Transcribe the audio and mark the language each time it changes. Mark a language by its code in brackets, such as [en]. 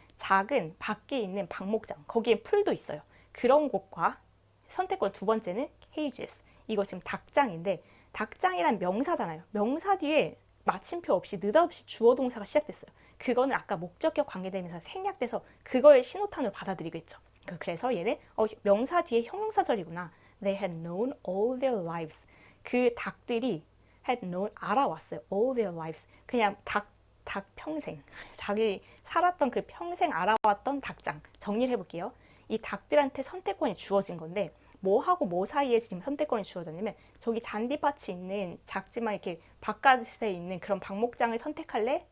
[ko] 작은 밖에 있는 방목장 거기에 풀도 있어요. 그런 곳과 선택권 두 번째는 cages 이거 지금 닭장인데 닭장이란 명사잖아요. 명사 뒤에 마침표 없이 느닷없이 주어 동사가 시작됐어요. 그거는 아까 목적격 관계대명사 생략돼서 그걸 신호탄으로 받아들이겠죠. 그래서 얘는 명사 뒤에 형용사절이구나. [en] They had known all their lives. [ko] 그 닭들이 [en] had known [ko] 알아왔어요. [en] all their lives. [ko] 그냥 닭 평생. 자기 살았던 그 평생 알아왔던 닭장. 정리를 해볼게요. 이 닭들한테 선택권이 주어진 건데 뭐하고 뭐 사이에 지금 선택권이 주어졌냐면 저기 잔디밭이 있는 작지만 이렇게 바깥에 있는 그런 방목장을 선택할래?